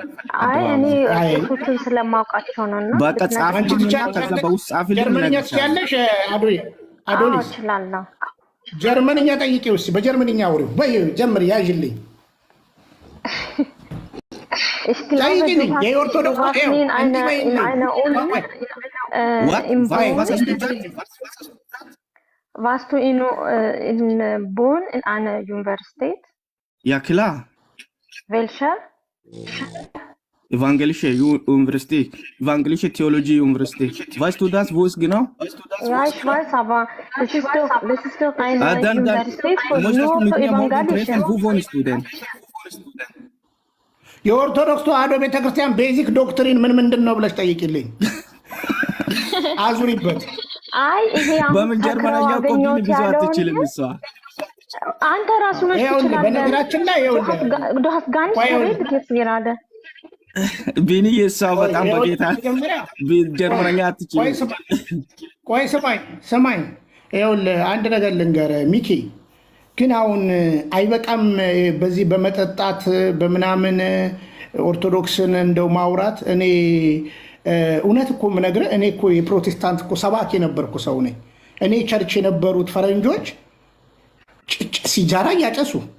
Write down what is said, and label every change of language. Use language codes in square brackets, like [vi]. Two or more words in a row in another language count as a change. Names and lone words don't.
[am] እኔ ቄሶቹን ስለማውቃቸው ነው። እና በቃ ጻፍልኝና ከዛ በውስጥ ጻፍልኝ። ጀርመንኛ ትችያለሽ? አዶኒስ እችላለሁ። ጀርመንኛ ጠይቄው እስኪ በጀርመንኛ አውሪው በይ ጀምር ያዥልኝ። ጠይቂኝ የኦርቶዶክስ [de] Warst du in Bonn in einer Universität? Ja, klar. Welcher? Evangelische Universität, Evangelische Theologie Universität. Weißt du das, wo ist genau? Ja, ich weiß, aber das ist doch eine Universität nur für Evangelische. Wo wohnst du denn? [am] የኦርቶዶክስ ተዋሕዶ ቤተክርስቲያን ቤዚክ ዶክትሪን ምን ምንድን ነው ብለሽ ጠይቂልኝ። አዙሪበት። አይ ይሄ በምን ጀርመንኛ ኮፒ ብዙ አትችልም እሷ። አንተ ራሱ ነሽ ትችላለህ። በነገራችን ላይ [de] du hast gar nicht geredet jetzt gerade. [am] ቢኒ እሷ በጣም በጌታ ጀርመንኛ አትችልም። ቆይ ስማኝ ይኸውልህ አንድ ነገር ልንገርህ ሚኪ፣ ግን አሁን አይበቃም በዚህ በመጠጣት በምናምን ኦርቶዶክስን እንደው ማውራት። እኔ እውነት እኮ የምነግርህ እኔ እኮ የፕሮቴስታንት እኮ ሰባኪ የነበርኩ ሰው ነኝ። እኔ ቸርች የነበሩት ፈረንጆች ሲጃራ እያጨሱ